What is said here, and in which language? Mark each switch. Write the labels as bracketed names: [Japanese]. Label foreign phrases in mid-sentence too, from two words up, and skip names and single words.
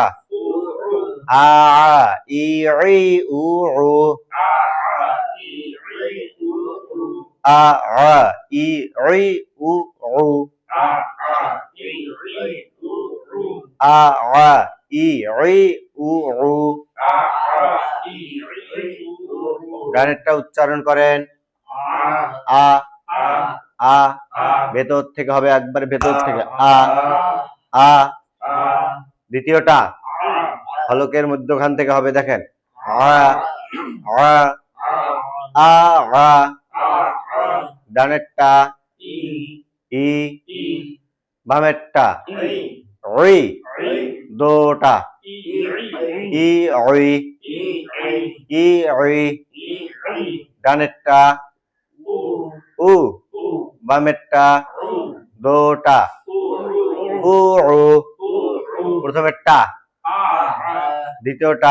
[Bangla] আ আ ই উ আ আ ই উ আ আ ই উ ডানেরটা উচ্চারণ করেন। আ আ ভেতর থেকে হবে একবার ভেতর থেকে আ আ আ দ্বিতীয়টা আ হলকের মধ্যখান থেকে হবে দেখেন আ আ আ আ আ আ ডানেরটা ই ই ই বামেরটা ই ই ই দোটা ই ই ওই ই ই ওই ই ডানেরটা উ উ উ বামেরটা উ দোটা উ উ উ উ প্রথমেরটা আ দ্বিতীয়টা